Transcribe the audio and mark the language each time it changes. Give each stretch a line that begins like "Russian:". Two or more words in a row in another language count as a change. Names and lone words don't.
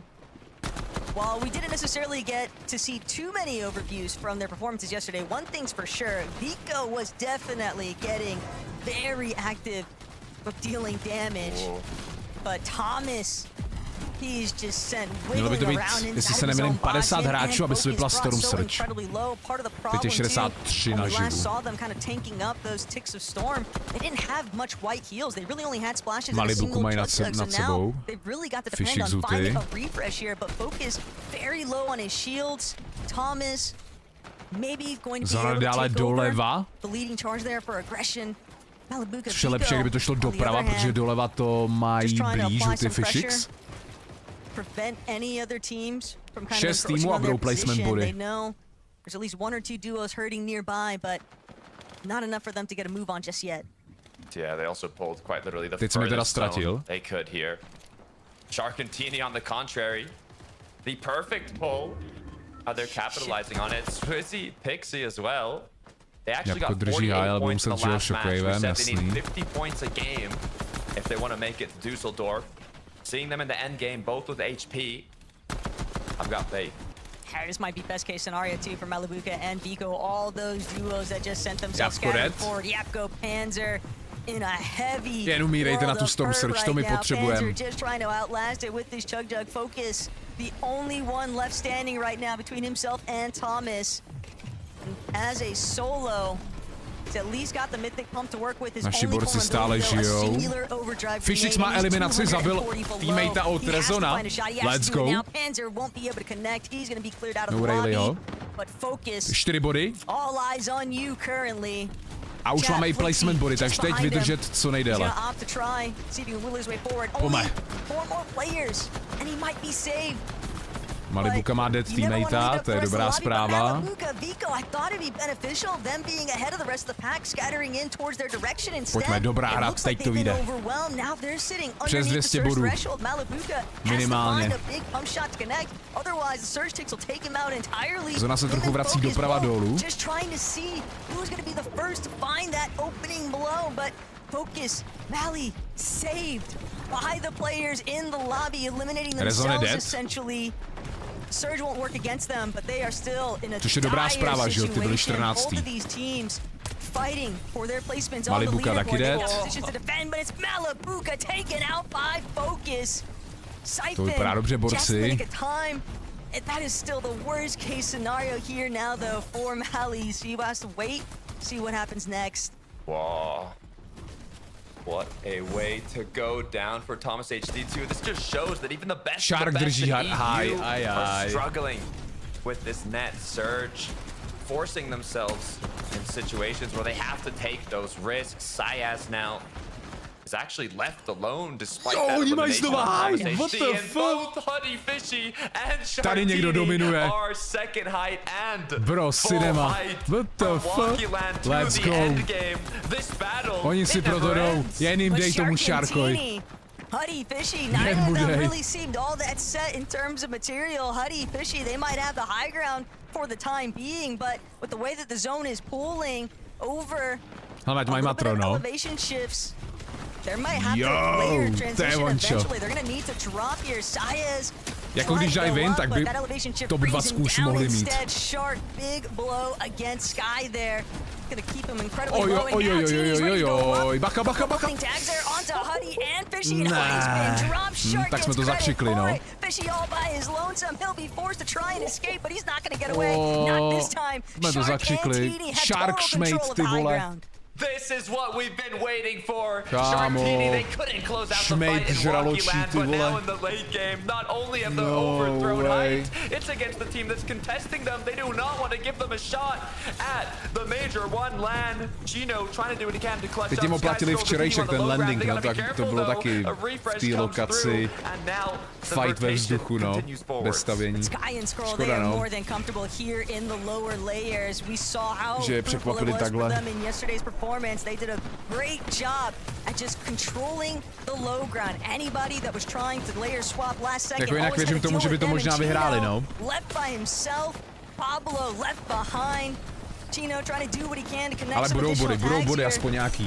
English: While we didn't necessarily get to see too many overviews from their performances yesterday, one thing's for sure, Vico was definitely getting very active with dealing damage. Whoa. But Thomas, he's just sent
Czech: Mělo by to
English: wiggling
Czech: být,
English: around
Czech: jestli se
English: inside his
Czech: nemýlím,
English: own 50 box,
Czech: hráčů, aby se vypla Storm
English: so Surge. incredibly low. Part of the
Czech: Teď
English: problem
Czech: je
English: too, 63 when we
Czech: naživu.
English: last saw them kind of tanking up those ticks of storm, they didn't have much white heals. They really only had splashes and a single
Czech: mají
English: chug jug,
Czech: nad
English: so now
Czech: sebou.
English: they've really got to depend F1HYX on finding Huty. a refresh here, but Focus very low on his shields. Thomas maybe going to be able to
Czech: dále
English: take over
Czech: doleva.
English: the leading charge there for aggression.
Czech: Což je lepší, kdyby to šlo doprava, protože doleva to mají blíž u ty F1HYX.
English: Prevent any other teams from kind of
Czech: 6 týmů
English: encroaching
Czech: a
English: on their
Czech: budou placement
English: position.
Czech: body.
English: They know there's at least 1 or 2 duos hurting nearby, but not enough for them to get a move on just yet. Yeah, they also pulled quite literally the
Czech: Teď jsem je teda
English: furthest zone
Czech: ztratil.
English: they could here. Sharkantini on the contrary, the perfect pull. They're capitalizing on it. Swizzy, Pixie as well. They actually got 48 points in the last match. We said they need 50 points a game if they want to make it to Dusseldorf. Seeing them in the end game, both with HP, I've got faith. This might be best case scenario too for Malibuka and Vico. All those duos that just sent themselves scattering forward. Yapko, Panzer in a heavy
Czech: Jen umírejte na tu Storm Surge, to my potřebujeme.
English: Panzer just trying to outlast it with this chug jug. Focus, the only one left standing right now between himself and Thomas. As a solo, he's at least got the mythic pump to work with. His
Czech: Naši borci stále žijou. F1HYX má eliminaci, zabil teammatea od Rezona. Let's go. No Rayleighho. 4 body. A už máme i placement body, takže teď vydržet co nejdéle. Pojďme. Malibuka má dead teammatea, to je dobrá zpráva. Pojďme, dobrá hra, teď to vyjde. Přes 200 bodů. Minimálně. Zona se trochu vrací doprava dolů.
English: Focus, Mali, saved by the players in the lobby, eliminating Rezone themselves dead. essentially. Surge won't work against them, but they are still in a
Czech: Což je dobrá zpráva, že jo, ty byli 14.
English: Fighting for their placements
Czech: Malibuka taky dead.
English: to defend, but it's Malibuka taken out by Focus.
Czech: To vypadá dobře, borci.
English: That is still the worst case scenario here now though for Mali. So he has to wait, see what happens next. Wow. What a way to go down for Thomas HD2. This just shows that even the best
Czech: Shark drží high,
English: are struggling with this net surge, forcing themselves in situations where they have to take those risks. Sayas now is actually left alone despite that elimination. What the fuck? Both Huty, Fishy and
Czech: Tady někdo dominuje.
English: are second height and Bro, cinema. What the fuck? Let's go.
Czech: Oni si proto jdou. Jen jim dej tomu Sharkovi.
English: Huty, Fishy, neither of them really seemed all that set in terms of material. Huty, Fishy, they might have the high ground for the time being, but with the way that the zone is pulling over elevation shifts, there might have to player transition eventually. They're gonna need to drop here. Sayas
Czech: jako když dají win, tak by top 2 už mohli mít.
English: Shark, big blow against Sky there. Gonna keep him incredibly low.
Czech: Oj, bacha. Tak jsme to zakřikli, no. Jsme to zakřikli. Shark šmejt, ty vole.
English: This is what we've been waiting for. Sharkini, they couldn't close out the fight in Walkie-Land, but now in the late game, not only have the overthrown height, it's against the team that's contesting them. They do not want to give them a shot at the major one LAN. Gino trying to do what he can to clutch up.
Czech: Teď jim oplatili včerejšek ten landing, no, tak to bylo taky v té lokaci. Fight ve vzduchu, no, bez stavění. Škoda, no. Že je překvapili takhle.
English: performance. They did a great job at just controlling the low ground. Anybody that was trying to layer swap last second always had to deal with them, and Chino left by himself. Pablo left behind. Chino trying to do what he can to connect some additional tags here.